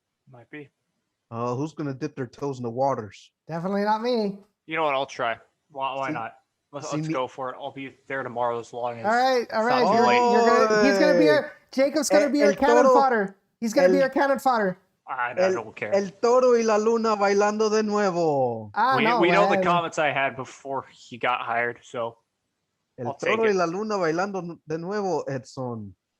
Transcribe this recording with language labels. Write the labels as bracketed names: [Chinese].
[English] Might be. Who's going to dip their toes in the waters? Definitely not me. You know what? I'll try. Why not? Let's go for it. I'll be there tomorrow as long as. All right. He's gonna be Jacob's gonna be your cannon fodder. He's gonna be your cannon fodder. I don't care. [Spanish] El toro y la luna bailando de nuevo. [English] We know the comments I had before he got hired, so. [Spanish] El toro y la luna bailando de nuevo, Edson.